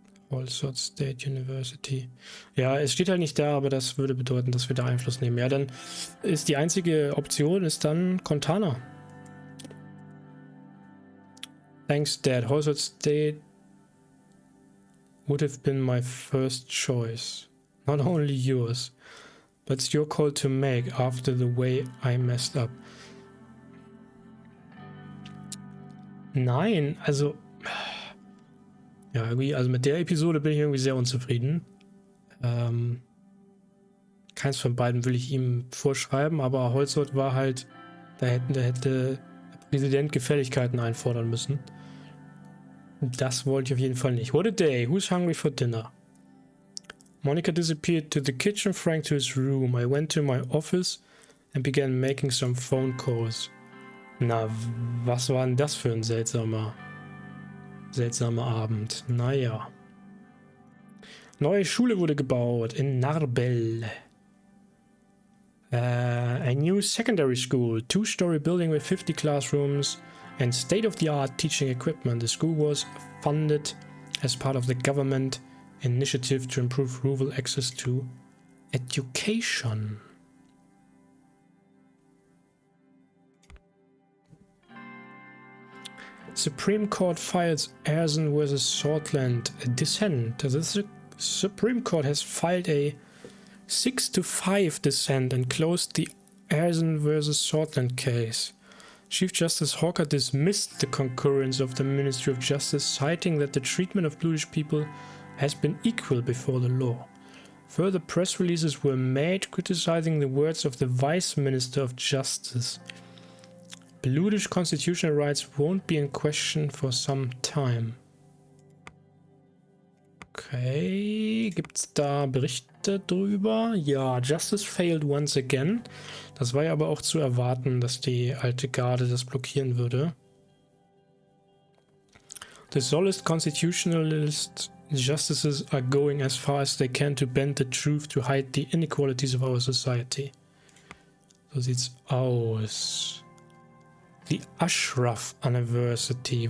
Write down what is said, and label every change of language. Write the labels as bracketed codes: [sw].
[en] Household State University. [de] Ja, es steht halt nicht da, aber das würde bedeuten, dass wir da Einfluss nehmen. Ja, dann ist die einzige Option ist dann Cortana. [en] Thanks, Dad. Household State would have been my first choice. Not only yours. But it's your call to make after the way I messed up. [de] Nein, also... Ja, irgendwie, also mit der Episode bin ich irgendwie sehr unzufrieden. Keins von beiden will ich ihm vorschreiben, aber Holzort war halt... Da hätte der Präsident Gefälligkeiten einfordern müssen. Das wollte ich auf jeden Fall nicht. [en] What a day. Who's hungry for dinner? Monica disappeared to the kitchen, Frank to his room. I went to my office and began making some phone calls. [de] Na, was war denn das für ein seltsamer Abend? Naja. Neue Schule wurde gebaut in Narbel. [en] A new secondary school, 2-story building with 50 classrooms and state-of-the-art teaching equipment. The school was funded as part of the government initiative to improve rural access to Education. Supreme Court files Erzen vs. Sordland dissent. The Supreme Court has filed a 6-5 dissent and closed the Erzen vs. Sordland case. Chief Justice Hawker dismissed the concurrence of the Ministry of Justice, citing that the treatment of bluish people has been equal before the law. Further press releases were made criticizing the words of the Vice Minister of Justice. Bluish constitutional rights won't be in question for some time. [de] Okay, gibt's da Berichte drüber? [en] Ja, Justice failed once again. [de] Das war ja aber auch zu erwarten, dass die alte Garde das blockieren würde. [en] The solist constitutionalist justices are going as far as they can to bend the truth to hide the inequalities of our society. [de] So sieht's aus. The Ashraf Anniversary.